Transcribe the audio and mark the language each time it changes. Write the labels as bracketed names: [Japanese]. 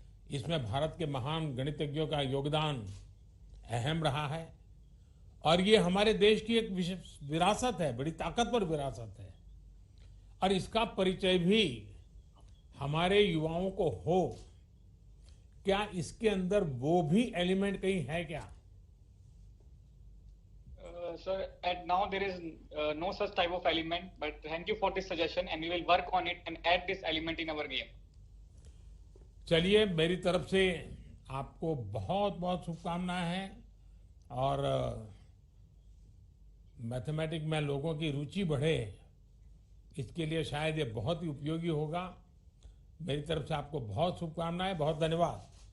[Hindi] इसमें भारत के महान गणितज्ञों का योगदान अहम रहा है, और ये हमारे देश की एक विरासत है, बड़ी ताकतवर विरासत है, और इसका परिचय भी हमारे युवाओं को हो। क्या इसके अंदर वो भी एलिमेंट कहीं है क्या? [English] Sir, at now there is no such type of element, but thank you for this suggestion and we will work on it and add this element in our game. [Hindi] चलिए, मेरी तरफ से आपको बहुत बहुत शुभकामनाएं हैं, और मैथमेटिक्स में लोगों की रुचि बढ़े, इसके लिए शायद ये बहुत ही उपयोगी होगा। मेरी तरफ से आपको बहुत शुभकामनाएं, बहुत धन्यवाद।